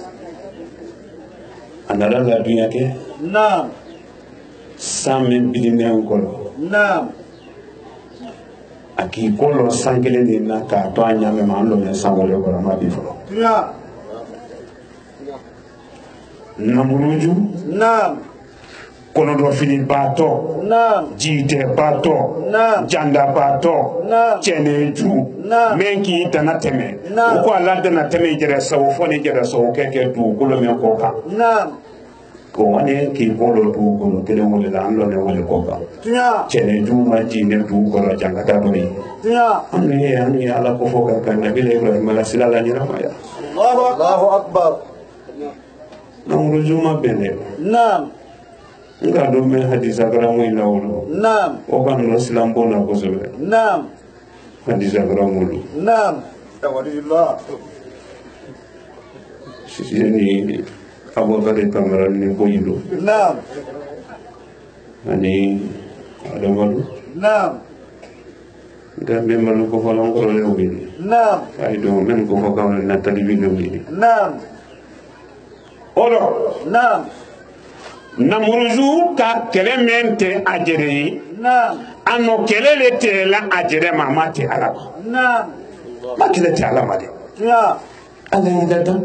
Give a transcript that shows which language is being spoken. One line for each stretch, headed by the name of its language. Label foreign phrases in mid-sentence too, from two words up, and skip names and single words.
Bambara: a nana ladunya kɛ naam san min bilinɛn kɔrɔ naam a k'i kɔlɔ san kelen de na k'a to a ɲamɛ ma an lɔmɛ san wɛrɛ kɔrɔ ma bi fɔlɔ tiɲa namuruju naam kɔnɔdɔfili baatɔ naam jiitɛ baatɔ naam janda baatɔ naam cɛnɛju naam min k'i dana tɛmɛ naam o ko ala dana tɛmɛ jɛrɛsago fɔ ni jɛrɛsago kɛ dugukolo min kɔ kan naam ko wani k'i bolo dugukolo kelen wele la an lɔnɛ wele kɔ kan tiɲa cɛnɛju ma jiinɛ dugukolo jankata dɔ ye tiɲa an ye ala ko fɔ ka kan nabila ibrahim alasila la ɲɛnamaya
Arabic: Allahu akbar
Bambara: namuruju ma bɛn dɛ naam nka don bɛ hadisa garamu in na wolo naam o ka nɔ silan bon na kosɛbɛ naam hadisa garamu lo naam walillah sisi ni abubakar kamara ni ko yin lo naam ani adamadu naam gambe malu ko falan ko le wili naam ay do men ko ko kam na talibi le wili naam olo naam namuruzu ka kɛlɛ min tɛ a jɛrɛ ye naam a nɔ kɛlɛ le tɛ la a jɛrɛ ma a ma tɛ ala ma naam ma kɛlɛ tɛ ala ma dɛ tiɲa ala y'i ladan